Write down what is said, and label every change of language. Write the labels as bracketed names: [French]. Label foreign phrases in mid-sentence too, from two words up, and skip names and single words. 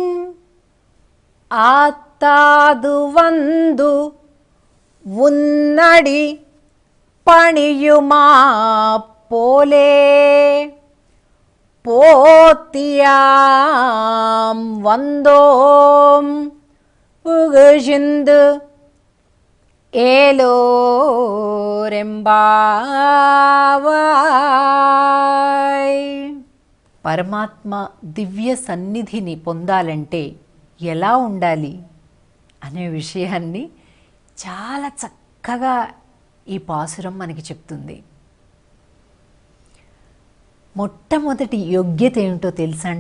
[Tamil] ஆத்தாது வந்து உன்னடி பணியுமா போலே போத்தியாம் வந்தோம் புகழ்ந்து ఏలోరెంబావాయ్. [Telugu] పరమాత్మ దివ్య సన్నిధిని పొందాలంటే ఎలా ఉండాలి అనే విషయాన్ని చాలా చక్కగా ఈ పాసురం మనకి చెప్తుంది. మొట్టమొదటి యోగ్యత ఏమిటో తెలుసా అండి?